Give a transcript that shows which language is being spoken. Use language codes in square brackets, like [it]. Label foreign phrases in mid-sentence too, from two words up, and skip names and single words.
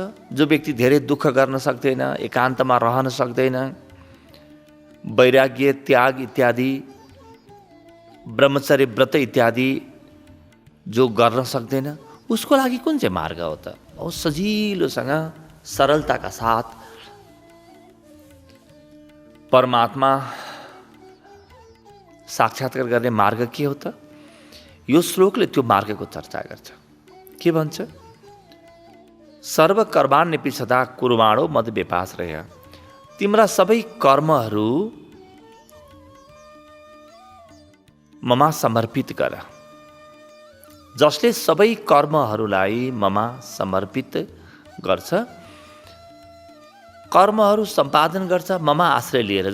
[ne] जो व्यक्ति धेरै दुःख गर्न सक्दैन, एकान्तमा रहन सक्दैन, वैराग्य त्याग इत्यादि, ब्रह्मचर्य व्रत इत्यादि जो गर्न सक्दैन, उसको लागि कुन चाहिँ मार्ग हो त? औ सजिलोसँग सरलताका साथ परमात्मा साक्षात्कार गर्ने मार्ग के हो त? यो श्लोकले त्यो मार्गको चर्चा गर्छ। के भन्छ? [sa] सर्वकर्माण्यपि सदा कुर्वाणो मद व्यपाश्रय। [ne] तिम्रा सबै कर्महरू ममा समर्पित गर। जसले सबै कर्महरूलाई ममा समर्पित गर्छ, कर्महरू सम्पादन गर्छ ममा आश्रय लिएर।